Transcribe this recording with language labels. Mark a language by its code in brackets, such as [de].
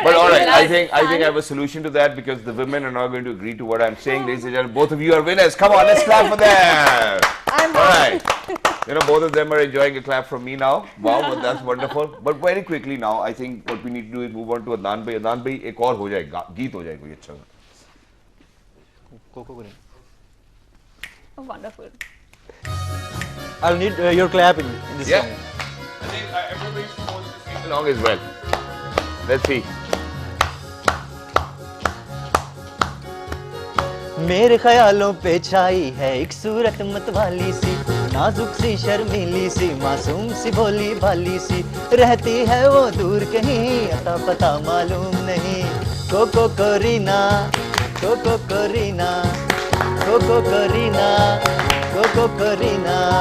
[en] But all right, I blood think I have a solution to that because the women are not going to agree to what I'm saying. Ladies and gentlemen, both of you are winners. Come on, let's clap for them. All right. You know, both of them are enjoying a clap from me now. Wow, but that's wonderful. But very quickly now, I think what we need to do is move on to Adnan Bhai. [hi] Adnan Bhai, एक और हो जाएगा, गीत हो जाएगा कोई अच्छा सा. [en] Oh, wonderful. I'll need your clap in this Yeah. song. I think everybody's supposed to sing along as well. Let's see. [hi] मेरे ख्यालों पे छाई है एक सूरत मतवाली सी, नाजुक सी शर्मीली सी, मासूम सी भोली भाली सी, रहती है वो दूर कहीं अता पता मालूम नहीं. Cocoa Corina, cocoa Corina, cocoa Corina, cocoa Corina.